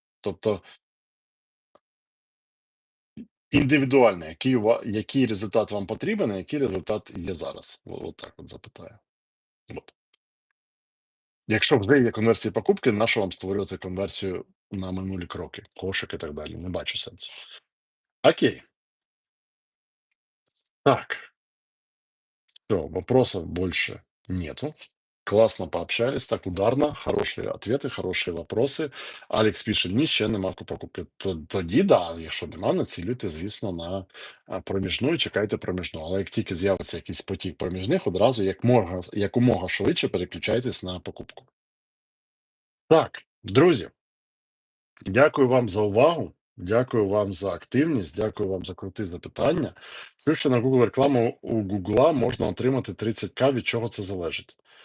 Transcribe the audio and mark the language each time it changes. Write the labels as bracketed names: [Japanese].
[Ukrainian] Тобто індивідуально, який результат вам потрібен, а який результат є зараз. От так от запитаю. От. Якщо вже є конверсії покупки, нащо вам створювати конверсію на минулі кроки, кошик і так далі? Не бачу сенсу. Окей. [Russian] Так, все, вопросов больше нету. Классно пообщались, так ударно, хороші ответи, хороші вопроси. [Ukrainian] Алекс пише: ні, ще нема покупки. Тоді да, якщо нема, націлюйте, звісно, на проміжну і чекайте проміжну. Але як тільки з'явиться якийсь потік проміжних, одразу якомога швидше переключайтесь на покупку. Так, друзі, дякую вам за увагу. Дякую вам за активність, дякую вам за круті запитання. Чув, що на Google рекламу у Google можна отримати 30К, від чого це залежить?